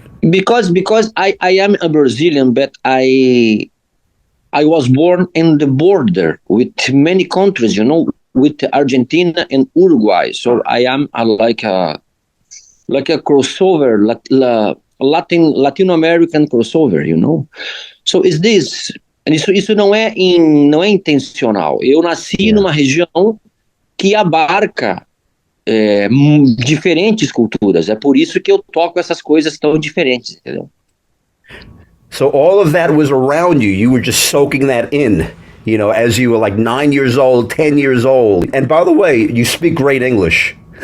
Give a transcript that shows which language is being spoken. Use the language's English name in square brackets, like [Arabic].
[English] because I am a Brazilian, but I was born in the border with many countries, you know, with Argentina and Uruguay. So I am like a like a crossover, Latin American crossover, you know? So is this, [Portuguese] isso não é intencional. Eu nasci numa região que abarca diferentes culturas. É por isso que eu toco essas coisas tão diferentes, entendeu? [English] So all of that was around you. You were just soaking that in, you know, as you were like 9 years old, 10 years old. And by the way, you speak great English.